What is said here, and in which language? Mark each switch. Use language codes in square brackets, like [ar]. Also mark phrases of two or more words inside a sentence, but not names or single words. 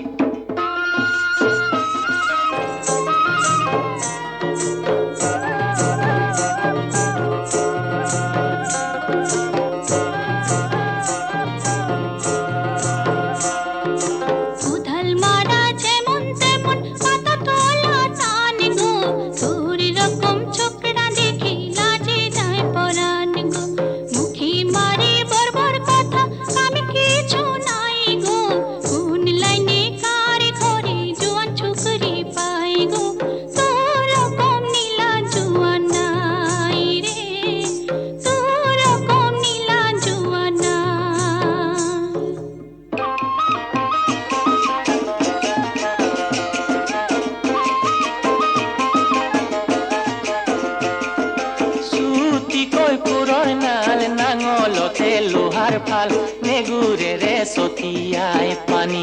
[bn] উধাল মারা যেমন তেমন পাতা তোলা টান গো তোর রকম ছোকরা দেখি লাজে যায় পরাণ গো মুখে মারে বর্বর কথা আমি কিছু নাই গো কোন লাইনে কার ঘরে জোয়ান ছুকরি পাই গো তোর রকম নীলা জোয়ান নাই রে তোর রকম নীলা জোয়ান নাই [as] চুটিকৈ কোৰৰ নাল নাঙলতে লোহাৰ ফাল নেগুৰেৰে ছটিয়াই পানী